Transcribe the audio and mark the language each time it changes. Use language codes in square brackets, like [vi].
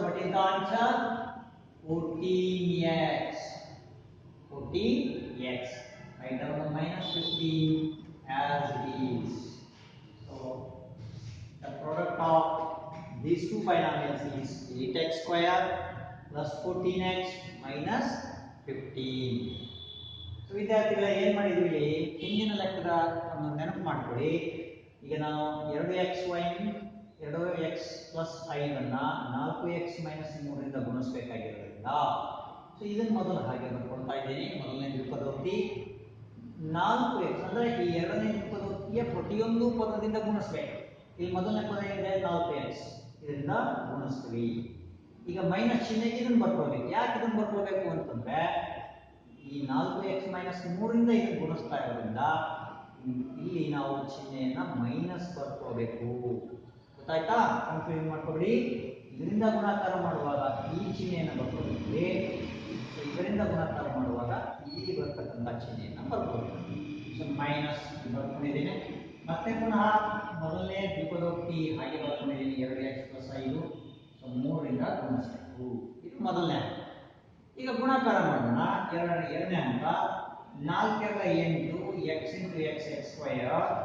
[en] What is the answer? 14x. Write down the minus 15 as it is. So the product of these two binomials is 8x square plus 14x minus 15. [kn] So ವಿದ್ಯಾರ್ಥಿಗಳೇ ಏನು ಮಾಡಿದ್ವಿ, ಹಿಂದಿನ ಲೆಕ್ಕದ ನೆನಪು ಮಾಡ್ಕೊಳ್ಳಿ. ಈಗ ನಾವು 2x plus 5 ಅನ್ನ 4x minus 3 ರಿಂದ ಗುಣಿಸಬೇಕಾಗಿರೋದ್ರಿಂದ ಸೊ ಇದನ್ನ ಮೊದಲು ಹಾಗೆ ಬರ್ಕೊಳ್ತಾ ಇದ್ದೇನೆ. ಮೊದಲನೇ ದ್ವಿಪದೋಕ್ತಿ 4x ಅಂದ್ರೆ ಈ ಎರಡನೇ ದ್ವಿಪದೋಕ್ತಿಯ ಪ್ರತಿಯೊಂದು ಪದದಿಂದ ಗುಣಿಸಬೇಕು. ಇಲ್ಲಿ ಮೊದಲನೇ ಪದ ಇದೆ 4x, ಇದರಿಂದ ಗುಣಿಸ್ತೀವಿ. ಈಗ ಮೈನಸ್ ಚಿಹ್ನೆಗೆ ಇದನ್ನು ಬರ್ಕೊಳ್ಬೇಕು. ಯಾಕೆ ಇದನ್ನು ಬರ್ಕೊಳ್ಬೇಕು ಅಂತಂದ್ರೆ ಈ 4x minus 3 ರಿಂದ ಇದನ್ನು ಗುಣಿಸ್ತಾ ಇರೋದ್ರಿಂದ ಇಲ್ಲಿ ನಾವು ಚಿಹ್ನೆಯನ್ನ ಮೈನಸ್ ಬರ್ಕೊಳ್ಬೇಕು. ಗೊತ್ತಾಯ್ತಾ? ಕನ್ಫ್ಯೂಸ್ ಮಾಡ್ಕೊಬೇಡಿ. ಇದರಿಂದ ಗುಣಾಕಾರ ಮಾಡುವಾಗ ಈ ಚಿಹ್ನೆಯನ್ನು ಬರ್ಕೊಳ್ತೀವಿ, ಇದರಿಂದ ಗುಣಾಕಾರ ಮಾಡುವಾಗ ಇಲ್ಲಿ ಬರ್ತಕ್ಕಂಥ ಚಿಹ್ನೆಯನ್ನು ಬರ್ಕೊಳ್ತೀವಿ. So minus ಬರ್ಕೊಂಡಿದ್ದೇನೆ. ಮತ್ತೆ ಪುನಃ ಮೊದಲನೇ ದ್ವಿಪದೋಕ್ತಿ ಹಾಗೆ ಬರ್ಕೊಂಡಿದ್ದೀನಿ. 2x plus 5, ಸೊ 3 ರಿಂದ ಗುಣಿಸಬೇಕು. ಇದು ಮೊದಲನೇ ಹಂತ. ಈಗ ಗುಣಾಕಾರ ಮಾಡೋಣ. ಎರಡನೇ ಹಂತ 4 8 x into x square.